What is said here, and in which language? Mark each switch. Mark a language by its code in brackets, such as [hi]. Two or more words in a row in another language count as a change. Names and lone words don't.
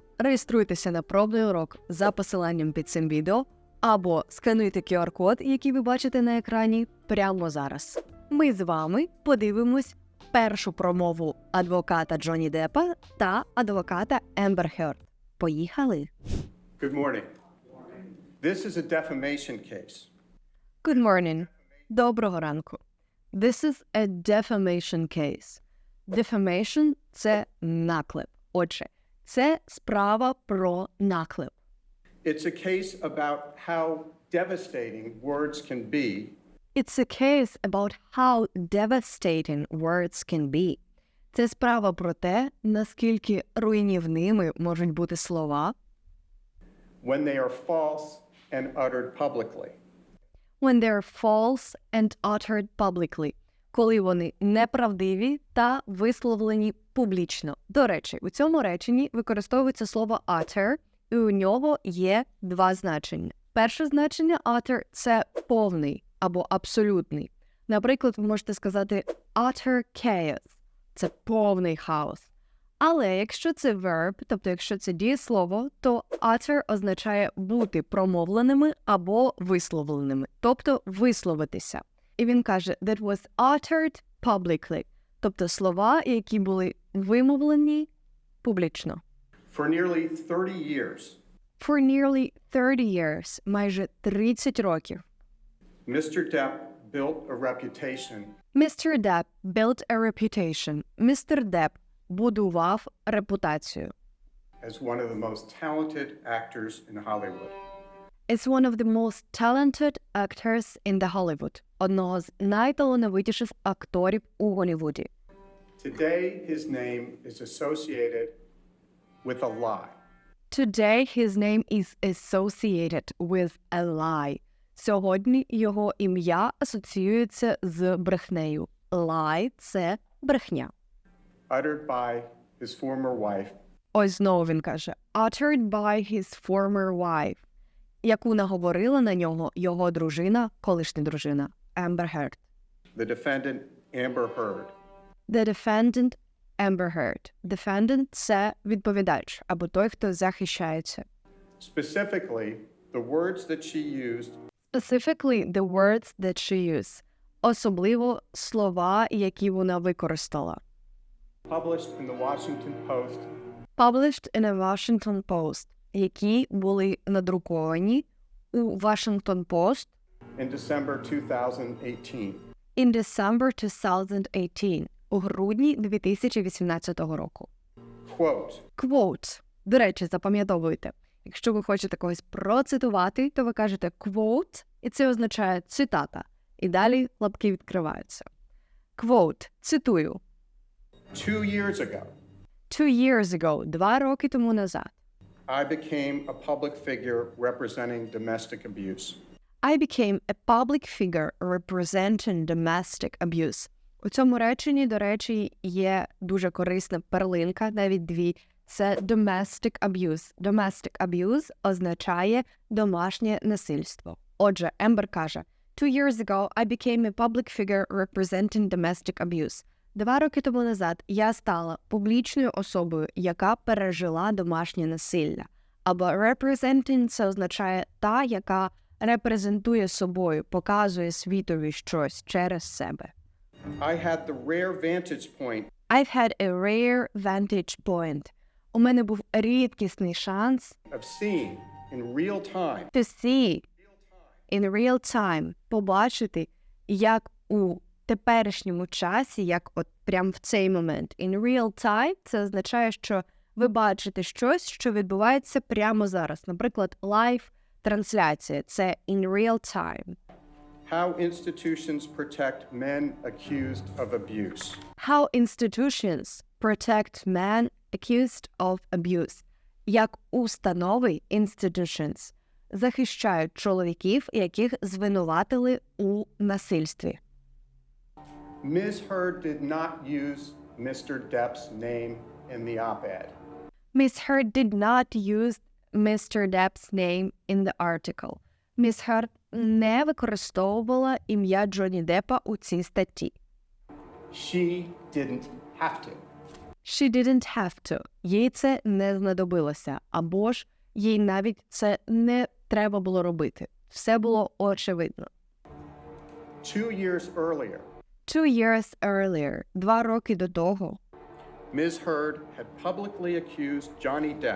[uk] Реєструйтеся на пробний урок за посиланням під цим відео або скануйте QR-код, який ви бачите на екрані, прямо зараз. Ми з вами подивимось першу промову адвоката Джонні Деппа та адвоката Ембер Герд. Поїхали! [en] Good morning. This is a defamation case. Good morning. [uk] Доброго ранку. [en] This is a defamation case. Defamation – [uk] це наклеп. Отже, це справа про наклеп. [en] It's a case about how devastating words can be. It's a case about how devastating words can be. [uk] Це справа про те, наскільки руйнівними можуть бути слова, [en] When they are false and uttered publicly. when they're false and uttered publicly, [uk] коли вони неправдиві та висловлені публічно. До речі, у цьому реченні використовується слово utter, і у нього є два значення. Перше значення utter – це повний або абсолютний. Наприклад, ви можете сказати [en] utter chaos – [uk] це повний хаос. Але якщо це verb, тобто якщо це дієслово, то utter означає бути промовленими або висловленими, тобто висловитися. І він каже [en] that was uttered publicly, [uk] тобто слова, які були вимовлені публічно. [en] For nearly 30 years, For nearly 30 years, [uk] майже 30 років. [en] Mr. Depp built a reputation Mr. Depp built a reputation. [uk] Mr. Depp будував репутацію. [en] as one of the most talented actors in Hollywood. It's one of the most talented actors in the Hollywood. [uk] Одного з найталановитіших акторів у Голлівуді. [en] Today his name is associated with a lie. Today his name is associated with a lie. [uk] Сьогодні його ім'я асоціюється з брехнею. Lie – це брехня. [en] Uttered by his former wife, [uk] Ось знову він каже [en] uttered by his former wife, [uk] яку наговорила на нього його дружина, колишня дружина, Ембер Герд. [en] the defendant Amber Heard. The defendant [uk] Ембер Герд. Defendant – це відповідач, або той, хто захищається. [en] Specifically, the words that she used Specifically, the words that she used. [uk] Особливо слова, які вона використала. published in the Washington Post Published in a Washington Post, які були надруковані у Washington Post [en] in December 2018. in December 2018, [uk] у грудні 2018 року. [en] Quote, Quote. [uk] До речі, запам'ятовуйте. Якщо ви хочете когось процитувати, то ви кажете quote, і це означає цитата. І далі лапки відкриваються. Quote. Цитую. [en] 2 years ago, 2 years ago, [uk] 2 роки тому назад. [en] I became a public figure representing domestic abuse. I became a public figure representing domestic abuse. [uk] У цьому реченні, до речі, є дуже корисна перлинка, навіть дві. Це [en] domestic abuse. Domestic abuse [uk] означає домашнє насильство. Отже, Ембер каже, [en] 2 years ago I became a public figure representing domestic abuse. [uk] 2 роки тому назад я стала публічною особою, яка пережила домашнє насилля. Або representing – це означає та, яка репрезентує собою, показує світові щось через себе. [en] I had the rare vantage point I've had a rare vantage point. [uk] У мене був рідкісний шанс [en] of seeing in real time to see in real time, [uk] побачити, як у теперішньому часі, як от прямо в цей момент. In real time – це означає, що ви бачите щось, що відбувається прямо зараз. Наприклад, лайв-трансляція – це [en] in real time. How institutions protect men accused of abuse. How institutions protect men accused of abuse. [uk] Як установи institutions захищають чоловіків, яких звинуватили у насильстві. [en] Ms. Heard did not use Mr. Depp's name in the op-ed. Miss Heard did not use Mr. Depp's name in the article. [uk] Miss Heard не використовувала ім'я Джонні Деппа у цій статті. [en] She didn't have to. She didn't have to. [uk] Їй це не знадобилося. Або ж їй навіть це не треба було робити. Все було очевидно. [en] 2 years earlier, 2 years earlier, [uk] 2 роки до того, [en] Ms. Heard had publicly accused Johnny Depp